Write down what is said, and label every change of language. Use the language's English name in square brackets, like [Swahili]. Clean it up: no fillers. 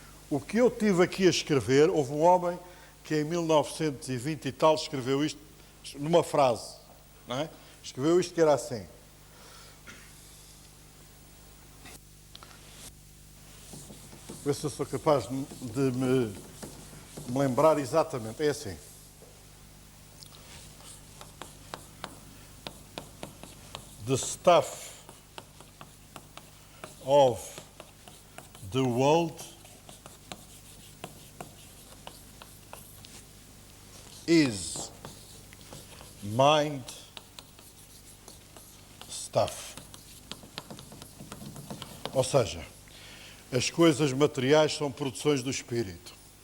[Portuguese] O que eu tive aqui a escrever, houve um homem que em 1920 e tal escreveu isto numa frase, não é? Escreveu isto que era assim. Ver se eu sou capaz de me lembrar exatamente. É assim. [English] The stuff of the world is mind stuff. [Portuguese] Ou seja, as coisas materiais são produções do espírito.